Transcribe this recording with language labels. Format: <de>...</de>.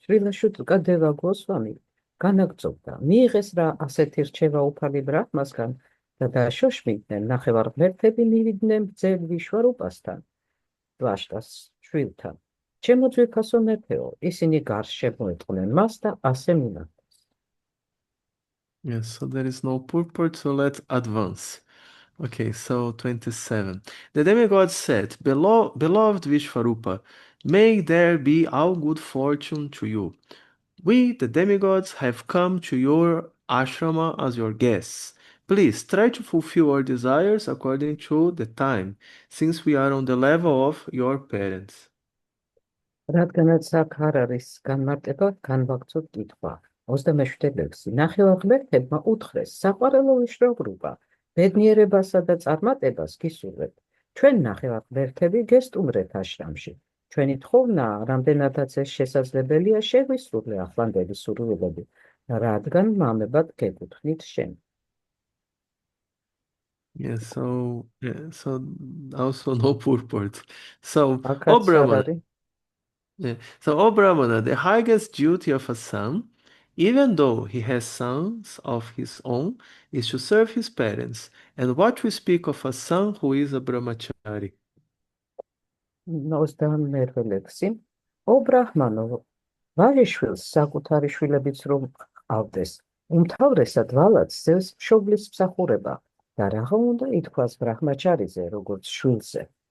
<ka>შრილა შუკადევა გოსვამი განაგრძობდა, მიიღეს რა ასეთი რჩევა უფალი ბრაჰმასგან და დაშოშმინდნენ ნახევარღმერთები მივიდნენ ბრძენ ვიშვარუპასთან, დვაშტას შვილთან. ჩემო ძვირფასო მეფეო, ისინი გარს შემოეტყნენ მას და ასე მიმართეს.</ka> <en>Yes, so there is no purport, so let's advance. Okay, so 27. The demigod said, Beloved Vishvarupa, may there be all good fortune to you. We, the demigods, have come to your ashrama as your guests. Please try to fulfill our desires according to the time, since we are on the level of your parents.</en> <ka>რადგანაც აქ არ არის განმარტება, განვაგრძობ კითხვა. 27 ლექსი. ნახევარღმერთებმა უთხრეს, საყვარელო ვიშვრაბრუპა, ბედნიერებასა და წარმატებას გისურვებთ. ჩვენ ნახევარღმერთები გესტუმრეთ აშრამში. ჩვენი თხოვნაა, რამდენადაც ეს შესაძლებელია, შეგვისრულე ახლანდელი სურვილები, რადგან მამებად გეკუთვნით შენ.</ka> <en>Yes, so also no purport. So,</en> <ka>აქაც არ არის.</ka> <en>O Brahmana, the highest duty of a son, even though he has sons of his own, is to serve his parents. And what we speak of a son who is a brahmachari?</en> <ka>22 ლექსი. ო ბრაჰმანო, ვაჟიშვილს საკუთარი შვილებიც რომ ყავდეს, უმთავრესად ვალაც ზევს მშობლის მსახურება და რაღა უნდა ითქვას ბრაჰმაჩარიზე, როგორც შვილზე.</ka>